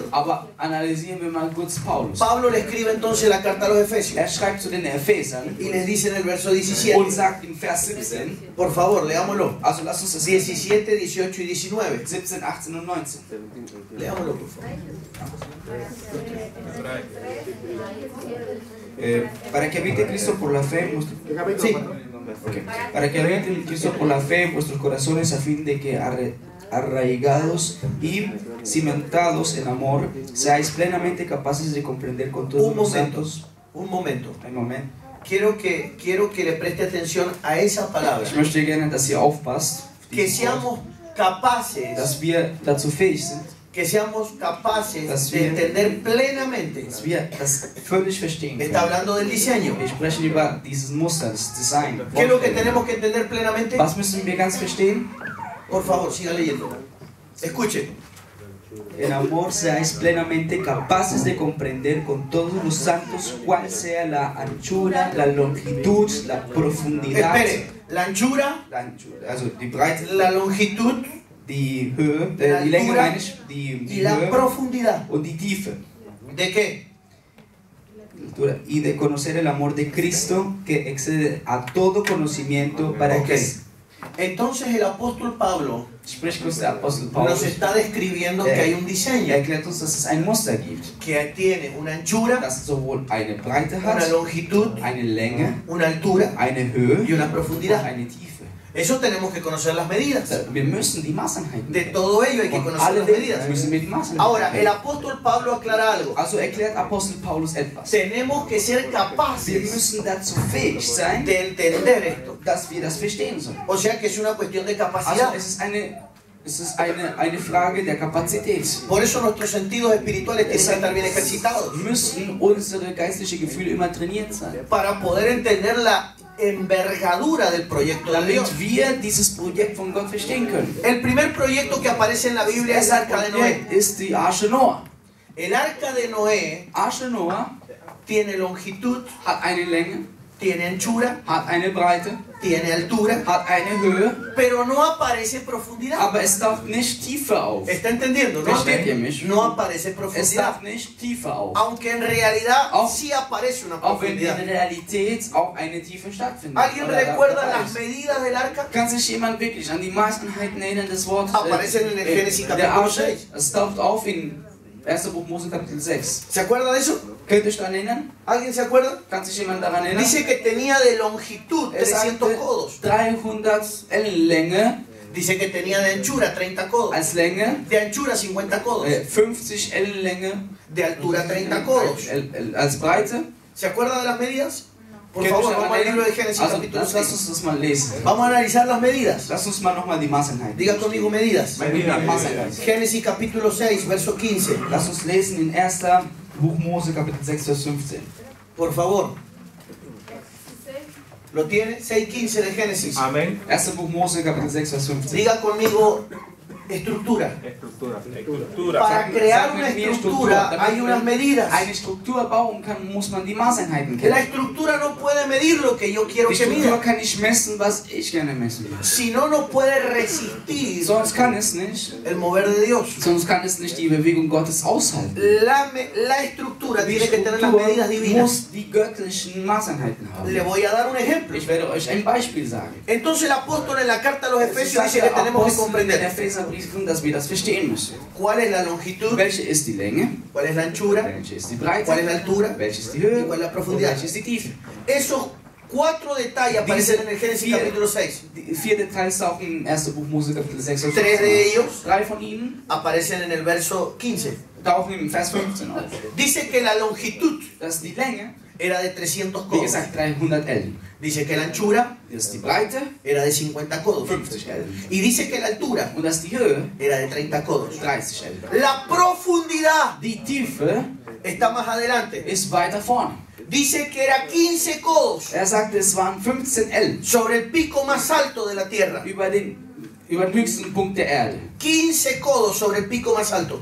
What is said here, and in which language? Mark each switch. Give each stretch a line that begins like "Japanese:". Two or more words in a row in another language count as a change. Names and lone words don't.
German: Aber analysieren wir mal kurz Paulus.
Spanish: Pablo le escribe entonces la carta a los Efesios
German: Er schreibt zu den Ephesern
Spanish: y les dice en el verso
German: und 17, sagt in Vers 17,
Spanish: por favor, leámoslo.
German: also lass uns das lesen.
Spanish: 17, 18 y 19.
German: 17, 18 und 19.
Spanish: Leámoslo, por favor. Para que habite Cristo por la fe en vuestro... Sí. Ok. Para que habite Cristo por la fe en vuestros corazones a fin de que arraigados y cimentados en amor seáis plenamente capaces de comprender con todos Un los momento, santos. un momento.
German: Ein Moment.
Spanish: Quiero que le preste atención a esa palabra.
German: Ich möchte gerne, dass ihr aufpasst, auf
Spanish: Que
German: dieses Wort,
Spanish: seamos capaces,
German: dass wir dazu fähig sind,
Spanish: que seamos capaces
German: Das
Spanish: de
German: wir-
Spanish: entender plenamente.
German: dass wir das völlig verstehen
Spanish: Está
German: können.
Spanish: hablando del diseño.
German: Wir sprechen über dieses Muster, das Design.
Spanish: ¿Qué es lo que tenemos que entender plenamente?
German: Was müssen wir ganz verstehen?
Spanish: Por favor, siga leyendo. Escuche, En amor seáis plenamente capaces de comprender con todos los santos cuál sea la anchura, la longitud, la profundidad, espere, la anchura,
German: also die Breite,
Spanish: la longitud
German: die Höhe,
Spanish: la
German: die Länge
Spanish: altura
German: meine ich, die
Spanish: y la
German: Höhe
Spanish: profundidad.
German: und die Tiefe.
Spanish: ¿De qué? Y de conocer el amor de Cristo que excede a todo conocimiento para Ok. que... Entonces el apóstol Pablo
German: Spricht uns der Apostel Paulus,
Spanish: nos está describiendo que hay un diseño
German: erklärt uns, dass es ein Muster gibt,
Spanish: que tiene una anchura,
German: das sowohl eine Breite
Spanish: una
German: hat,
Spanish: longitud,
German: eine Länge,
Spanish: una altura
German: eine Höhe
Spanish: y una
German: und
Spanish: profundidad.
German: eine Tiefe.
Spanish: Eso tenemos que conocer las medidas.
German: Wir müssen die Maßeinheiten
Spanish: De
German: kennen.
Spanish: todo ello hay que
German: Von
Spanish: conocer las
German: alledem
Spanish: medidas.
German: müssen wir die Maßeinheiten
Spanish: Ahora, el
German: kennen.
Spanish: apóstol Pablo aclara algo.
German: Also erklärt Apostel Paulus etwas.
Spanish: Tenemos que ser
German: Wir
Spanish: capaces
German: müssen dazu fähig sein,
Spanish: de entender esto.
German: dass wir das verstehen sollen.
Spanish: O sea que es una cuestión de
German: Also
Spanish: capacidad.
German: es ist eine Frage der Kapazität.
Spanish: Por eso nuestros sentidos espirituales tienen que estar bien ejercitados.
German: Müssen unsere geistlichen Gefühle immer trainiert sein,
Spanish: Para poder entender la envergadura del proyecto de Dios.
German: damit wir dieses Projekt von Gott verstehen können.
Spanish: El primer proyecto que aparece en la Biblia es el
German: Das
Spanish: arca de Noé.
German: Projekt ist die Arche Noah.
Spanish: El arca de Noé
German: Arche Noah
Spanish: tiene longitud,
German: hat eine Länge,
Spanish: tiene anchura,
German: hat eine Breite,
Spanish: tiene altura,
German: hat eine Höhe,
Spanish: pero no aparece profundidad.
German: aber es taucht nicht Tiefe auf.
Spanish: ¿Está entendiendo? ¿No?
German: Versteht ihr mich?
Spanish: No aparece
German: Es
Spanish: profundidad.
German: taucht nicht Tiefe auf.
Spanish: Aunque en realidad
German: Auch-
Spanish: sí aparece una
German: Auch wenn in
Spanish: profundidad.
German: der Realität auch eine Tiefe stattfindet.
Spanish: ¿Alguien
German: Oder da-
Spanish: recuerda
German: dabei
Spanish: las
German: ist.
Spanish: medidas del arca?
German: Kann sich jemand wirklich an die Maßeinheiten erinnern des Wortes?
Spanish: Aparecen en el Génesis
German: der
Spanish: capítulo
German: Arche? 6. Es taucht auf in 1. Buch Mose Kapitel 6.
Spanish: ¿Se acuerda de eso?
German: Könnt ihr euch daran erinnern?
Spanish: ¿Alguien se acuerda?
German: Kann sich jemand daran erinnern?
Spanish: Dice que tenía de longitud
German: Er 300 sagte,
Spanish: codos.
German: 300 Ellenlänge
Spanish: Dice que tenía de anchura 30 codos.
German: als Länge,
Spanish: De anchura 50 codos.
German: 50 Ellenlänge
Spanish: De altura 30 codos.
German: als Breite.
Spanish: ¿Se acuerda de las medidas? Por
German: Könnt ihr
Spanish: favor,
German: euch daran
Spanish: vamos al libro de
German: erinnern?
Spanish: Génesis
German: Also,
Spanish: capítulo
German: lass 6. uns das mal lesen.
Spanish: Vamos a analizar las medidas.
German: Lass uns mal nochmal die Maßeinheiten.
Spanish: Diga conmigo medidas.
German: Maßeinheiten.
Spanish: Génesis capítulo 6, verso 15.
German: Lass uns lesen in 1. Buch Mose Kapitel 6, Vers 15.
Spanish: Por favor. ¿Lo tiene? 6:15 de Génesis. Amén.
German: 1. Buch Mose Kapitel 6, Vers 15.
Spanish: Diga conmigo estructura. Estructura. Para
German: Sag-
Spanish: crear
German: sag
Spanish: una
German: mit mir
Spanish: estructura
German: Damit
Spanish: hay unas
German: man
Spanish: medidas.
German: eine Struktur bauen kann, muss man die Maßeinheiten
Spanish: La
German: kennen.
Spanish: estructura no puede medir lo que yo quiero
German: Die
Spanish: que
German: Struktur
Spanish: mida.
German: kann nicht messen, was ich gerne messen will.
Spanish: Si no, no puede resistir
German: Sonst kann es nicht.
Spanish: el mover de Dios.
German: Sonst kann es nicht die Bewegung Gottes aushalten.
Spanish: La estructura
German: Die
Spanish: tiene que tener las
German: Struktur
Spanish: medidas divinas.
German: muss die göttlichen Maßeinheiten
Spanish: Le
German: haben.
Spanish: voy a dar un ejemplo.
German: Ich werde euch ein Beispiel sagen.
Spanish: Entonces el apóstol en la carta a los
German: Es
Spanish: Efesios
German: sagt
Spanish: dice que
German: der
Spanish: tenemos que
German: Apostel in
Spanish: comprender
German: Epheserbriefen, dass wir das verstehen müssen.
Spanish: cuál es la longitud,
German: Welche ist die Länge?
Spanish: cuál es la anchura,
German: Welche ist die
Spanish: cuál es
German: Breite?
Spanish: la altura.
German: Welche ist die
Spanish: ¿Y
German: Höhe?
Spanish: cuál es la
German: Und
Spanish: profundidad?
German: welche ist die Tiefe?
Spanish: Esos 4 detalles aparecen en el Génesis capítulo 6.
German: Die 4 Details tauchen im 1. Buch Mose Kapitel 6 auf.
Spanish: 3 de ellos
German: 3 von ihnen
Spanish: aparecen en el verso 15.
German: tauchen im Vers 15 auf.
Spanish: Dice que la longitud
German: Das ist die Länge,
Spanish: era de 300
German: wie
Spanish: codos.
German: gesagt 300 Ellen.
Spanish: Dice que la anchura
German: Das ist die Breite,
Spanish: era de 50 codos.
German: 50 Ellen.
Spanish: Y dice que la altura
German: Und das ist die Höhe,
Spanish: era de 30 codos.
German: 30 Ellen.
Spanish: La profundidad
German: Die Tiefe
Spanish: está más adelante.
German: ist weiter vorne.
Spanish: Dice que era 15 codos
German: Er sagte, es waren 15 Ellen
Spanish: sobre el pico más alto de la tierra. über den höchsten Punkt der Erde. 15 codos sobre el pico más alto.